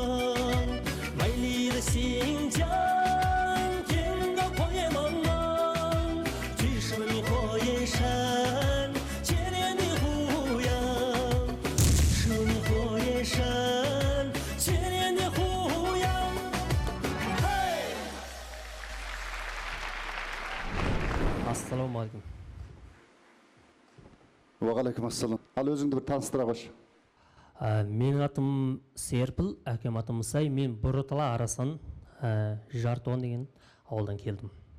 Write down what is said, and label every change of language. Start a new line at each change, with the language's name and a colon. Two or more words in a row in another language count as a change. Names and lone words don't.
Chinese: 美丽的新疆，天高旷野茫茫，举世闻名火焰山，千年的胡杨。举世闻名火焰山，千年的胡杨。嘿。
Kazakh: Ассалаумағалейкум. Уағалейкум ассалам. Ал өзіңді бір таныстыра қойшы. Менің атым Серпіл, әкем атым Мұсай. Мен Бұрытала Арасын, Жартуан деген ауылдан келдім.